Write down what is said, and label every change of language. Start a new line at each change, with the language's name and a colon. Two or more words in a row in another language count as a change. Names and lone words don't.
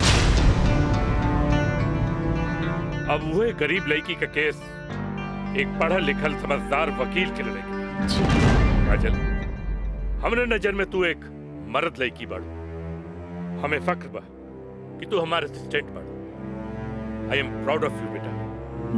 Bhojpuri: अब वही गरीब लड़की का केस एक पढ़ा लिखल समझदार वकील के लड़ेगी। काजल, हमरे नजर में तू एक मर्द लड़की बाड़ू। हमें फक्र बा कि तू हमारे असिस्टेंट बाड़ू।
English: I am proud of you बेटा।